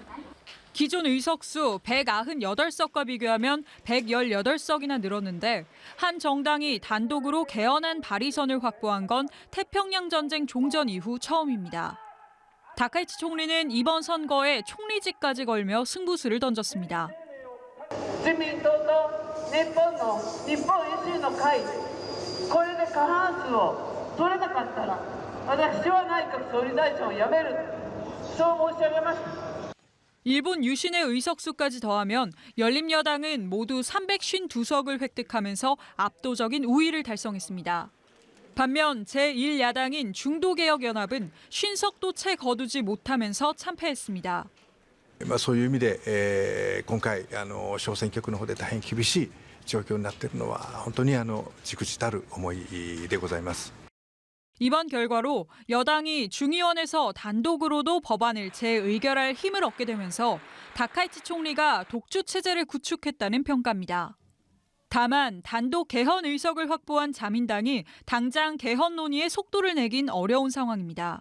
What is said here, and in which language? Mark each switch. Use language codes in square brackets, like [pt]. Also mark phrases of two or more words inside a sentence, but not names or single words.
[ko] 기존 의석수 198석과 비교하면 118석이나 늘었는데 한 정당이 단독으로 개헌안 발의선을 확보한 건 태평양 전쟁 종전 이후 처음입니다. 다카이치 총리는 이번 선거에 총리직까지 걸며 승부수를 던졌습니다. [ja] 自民党と日本維新の会これで過半数を取れなかったら私は内閣総理大臣を辞めるそう申し上げました。 [ko] 일본 유신의 의석수까지 더하면 열린여당은 모두 352석을 획득하면서 압도적인 우위를 달성했습니다. 반면 제1야당인 중도개혁연합은 50석도 채 거두지 못하면서 참패했습니다. [ja] そういう意味で、今回小選挙区の方で大変厳しい状況になっているのは本当に忸怩たる思いでございます。 [ko] 이번 결과로 여당이 중의원에서 단독으로도 법안을 재의결할 힘을 얻게 되면서 다카이치 총리가 독주 체제를 구축했다는 평가입니다. 다만 단독 개헌 의석을 확보한 자민당이 당장 개헌 논의에 속도를 내긴 어려운 상황입니다.